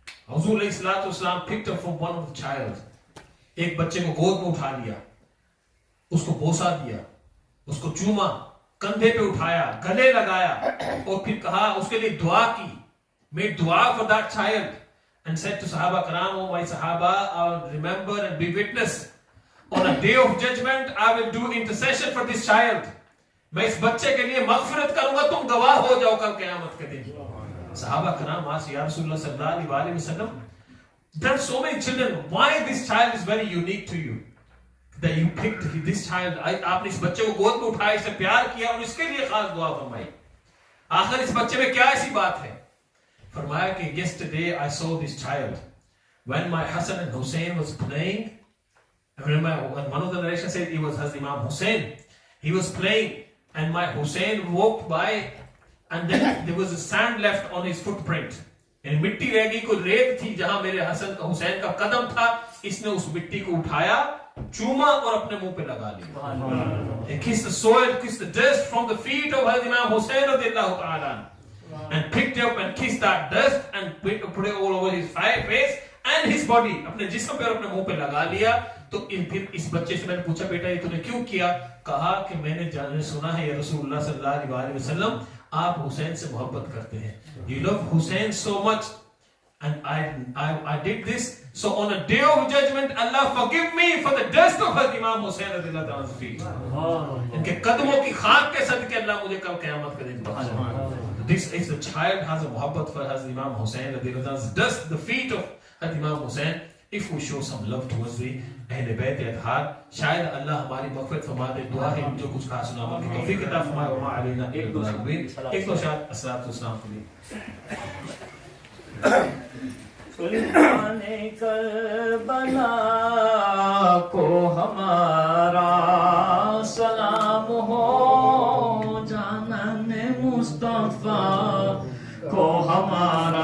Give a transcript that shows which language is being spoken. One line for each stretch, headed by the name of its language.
English: Hazur alayhi salam picked up from one of the child,
Hindi: एक बच्चे को गोद में उठा लिया, उसको बोसा दिया, उसको चूमा, कंधे पे उठाया, गले लगाया और फिर कहा, उसके लिए दुआ की,
English: made dua for that child and said to Sahaba Karam, oh my Sahaba, I'll remember and be witness on a day of judgment, I will do intercession for this child.
Hindi: मैं इस बच्चे के लिए मग़फ़िरत करूंगा, तुम गवाह हो जाओ कल क़यामत के दिन.
English: Sahaba Karam asked, Ya Rasulullah sallallahu alaihi wasallam, there are so many children, why this child is very unique to you that you picked this child?
Hindi: आपने इस बच्चे को गोद में उठाया, इसे प्यार किया और इसके लिए खास दुआ फरमाई. आखिर इस बच्चे में क्या ऐसी बात है? फरमाया कि
English: yesterday I saw this child when my Hassan and Hussein was playing. One of the narrations said it was Hazrat Imam Hussein. He was playing and my Hussein walked by and then there was a sand left on his footprint.
Hindi: यानी मिट्टी रह गई, कोई रेत थी जहां मेरे हसन का हुसैन का कदम था. इसने उस मिट्टी को उठाया, चूमा और अपने मुंह पे लगा लिया.
English: He kissed the soil, kissed the dust from the feet of Hazrat Imam Hussain radiyallahu ta'ala and picked up and kissed that dust and put it all over his face and his body.
Hindi: अपने जिस्म पे और अपने मुंह पे लगा लिया. तो फिर इस बच्चे से मैंने पूछा, बेटा ये तूने क्यों किया? कहा कि मैंने सुना है या रसूलुल्लाह सल्लल्लाहु अलैहि वसल्लम आप हुसैन से मोहब्बत करते हैं.
English: You love Hussein so much and I did this. So on a day of judgment, Allah forgive me for the dust of Hazrat Imam Hussain radiyallahu anhu's feet.
Hindi: इनके कदमों की खाक के सदके अल्लाह मुझे कल क़यामत के दिन बख्शेगा.
English: This, if the child has a mohabbat for Hazrat Imam Hussain radiyallahu anhu's dust, the feet of Hazrat Imam Hussain, if we show some love towards the Ahle Bayt Athar,
Hindi: शायद अल्लाह हमारी मग़फ़िरत फरमा दे. दुआ है जो कुछ कहा सुना अमल की तौफ़ीक़ अता फरमाए.
Arabic: व मा अलैना इल्ला अल बलाग.
Hindi: एक तो शायद अस्सलातु वस्सलाम के लिए सुल्ताने करबला को हमारा सलाम हो, जानन मुस्तफ़ा को हमारा